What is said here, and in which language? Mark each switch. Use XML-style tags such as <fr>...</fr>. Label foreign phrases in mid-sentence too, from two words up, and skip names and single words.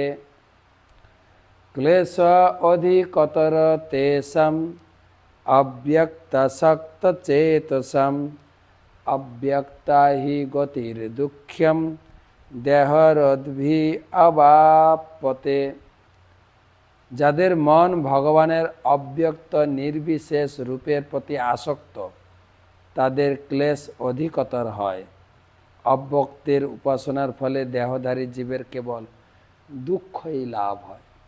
<sa>क्लेश अधिकतर तेषां अव्यक्तासक्तचेतसां अव्यक्ता हि गतिर्दुःख्यं देहरद्भिरवाप्यते।</sa> <bn>যাদের মন ভগবানের অব্যক্ত নির্বিশেষ রূপের প্রতি আসক্ত তাদের ক্লেশ অধিকতর হয়। অব্যক্তের উপাসনার ফলে দেহধারী জীবের কেবল দুঃখই লাভ হয়।</bn>